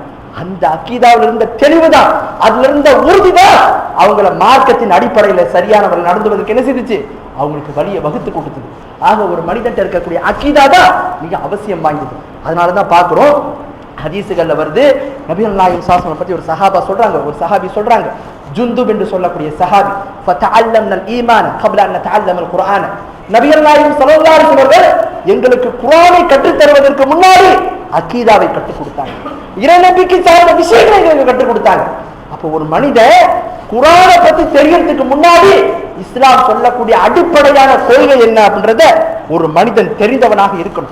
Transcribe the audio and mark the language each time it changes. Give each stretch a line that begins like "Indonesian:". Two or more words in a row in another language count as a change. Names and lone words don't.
Tamil: அந்த அக்கீதாவில் இருந்த தெளிவுதான், அதுல இருந்த உறுதிதான் அவங்கள மார்க்கத்தின் அடிப்படையில சரியானவர்கள் நடந்துவதற்கு என்ன செய்துச்சு? அவங்களுக்கு வழியை வகுத்து கொடுத்தது. ஆக ஒரு மனிதன் இருக்கக்கூடிய அக்கீதா தான் மிக அவசியம் வாய்ந்தது. அதனாலதான் பார்க்கிறோம், ஹதீசுகள்ல வருது, நபிகள் நாயகம்
Arabic: صلى الله عليه وسلم
Tamil: பத்தி ஒரு சஹாபா சொல்றாங்க, ஒரு சஹாபி சொல்றாங்க, ஜுந்துப் என்று சொல்லக்கூடிய சஹாபி,
Arabic: فتعلمنا الإيمان قبل ان نتعلم القرآن.
Tamil: நபிகள் நாயகம்
Arabic: صلى الله عليه وسلم
Tamil: எங்களுக்கு குர்ஆனை கற்றுத் தருவதற்கு முன்னாடி அக்கீதாவை கற்றுக் கொடுத்தாங்க, இறை நம்பிக்கை சார்ந்த விஷயங்களை எங்களுக்கு கற்றுக் கொடுத்தாங்க. அப்போ ஒரு மனிதன் குர்ஆனை பத்தி தெரியறதுக்கு முன்னாடி இஸ்லாம் சொல்லக்கூடிய அடிப்படையான கொள்கை என்ன அப்படின்றத ஒரு மனிதன் தெரிந்தவனாக இருக்கணும்.